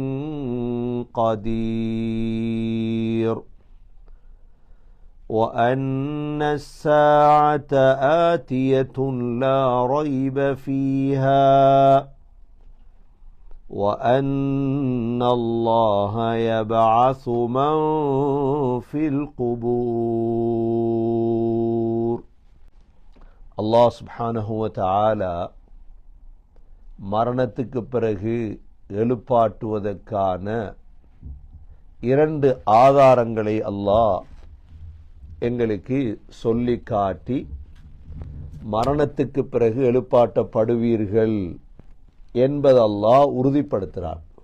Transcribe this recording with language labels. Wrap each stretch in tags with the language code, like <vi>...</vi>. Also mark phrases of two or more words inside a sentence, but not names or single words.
<ar>قدير وأن الساعة آتية لا ريب فيها وأن الله يبعث من في القبور الله سبحانه وتعالى</ar> <ta>மரணத்துக்கு பிறகு எழுப்பாட்டுவதற்கான இரண்டு ஆதாரங்களை அல்லாஹ் எங்களுக்கு சொல்லி காட்டி மரணத்துக்கு பிறகு எழுப்பாட்டப்படுவீர்கள் என்பது அல்லாஹ் உறுதிப்படுத்துகிறார்.</ta>